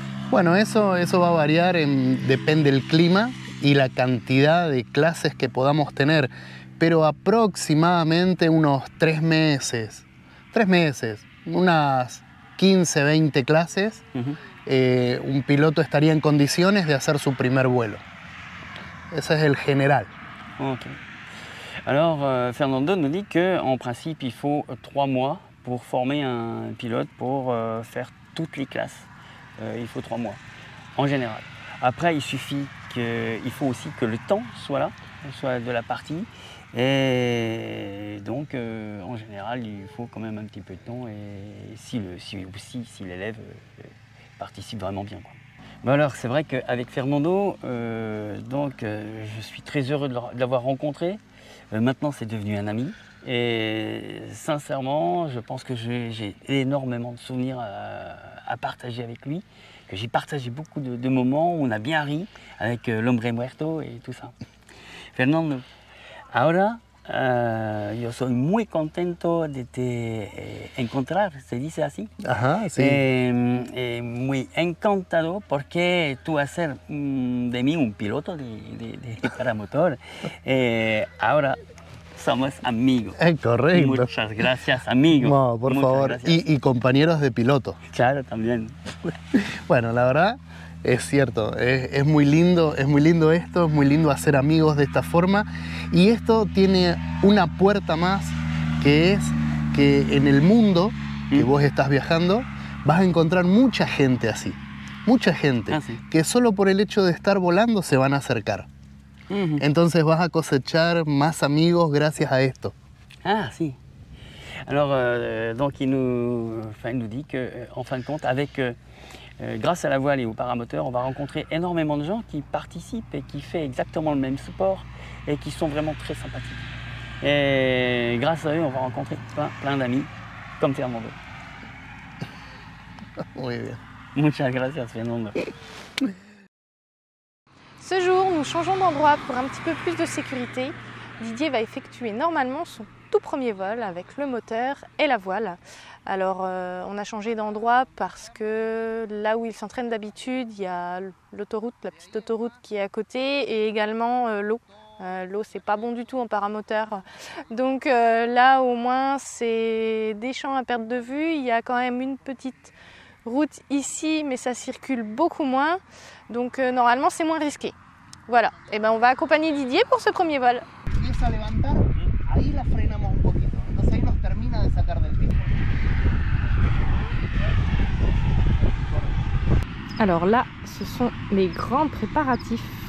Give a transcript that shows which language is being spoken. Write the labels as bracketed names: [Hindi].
[Spanish] Bueno, eso va a variar, depende del clima y la cantidad de clases que podamos tener, pero aproximadamente unos 3 meses, unas 15, 20 clases, un piloto estaría en condiciones de hacer su primer vuelo. Ese es el general. Okay. [French] Alors, Fernando nous dit qu'en principe, il faut 3 mois pour former un pilote pour faire toutes les classes. Il faut 3 mois, en général. Après, il faut aussi que le temps soit là, soit de la partie. Et donc, en général, il faut quand même un petit peu de temps et si l'élève participe vraiment bien, quoi. Bon alors, c'est vrai qu'avec Fernando, je suis très heureux de l'avoir rencontré. Maintenant, c'est devenu un ami. Et sincèrement, je pense que j'ai énormément de souvenirs à partager avec lui. Que j'ai partagé beaucoup de moments où on a bien ri avec l'hombre muerto et tout ça. [Spanish] Fernando, ahora yo soy muy contento de te encontrar, ¿se dice así? Ajá, sí. Muy encantado porque tú vas a ser de mí un piloto de paramotor. Ahora somos amigos. Correcto. Muchas gracias, amigo. No, por favor. Y compañeros de piloto. Claro, también. Bueno, la verdad es cierto, es muy lindo esto, es muy lindo hacer amigos de esta forma y esto tiene una puerta más que es que en el mundo que vos estás viajando vas a encontrar mucha gente así, mucha gente que solo por el hecho de estar volando se van a acercar. Entonces vas a cosechar más amigos gracias a esto. Ah, si. [French] Alors, donc il nous dit qu'en fin de compte, grâce à la voile et au paramoteur, on va rencontrer énormément de gens qui participent et qui font exactement le même sport et qui sont vraiment très sympathiques. Et grâce à eux, on va rencontrer plein d'amis comme Fernando. [Spanish] Muy bien. Muchas gracias, Fernando. [French] Ce jour, nous changeons d'endroit pour un petit peu plus de sécurité. Didier va effectuer normalement son tout premier vol avec le moteur et la voile. Alors on a changé d'endroit parce que là où il s'entraîne d'habitude, il y a l'autoroute, la petite autoroute qui est à côté et également l'eau. L'eau c'est pas bon du tout en paramoteur. Donc là au moins c'est des champs à perte de vue. Il y a quand même une petite route ici, mais ça circule beaucoup moins. Donc normalement, c'est moins risqué. Voilà, et ben on va accompagner Didier pour ce premier vol. [Spanish] Empieza a levantar, ahí la frenamos un poquito. Entonces ahí nos termina de sacar del piso. [French] Alors là, ce sont les grands préparatifs.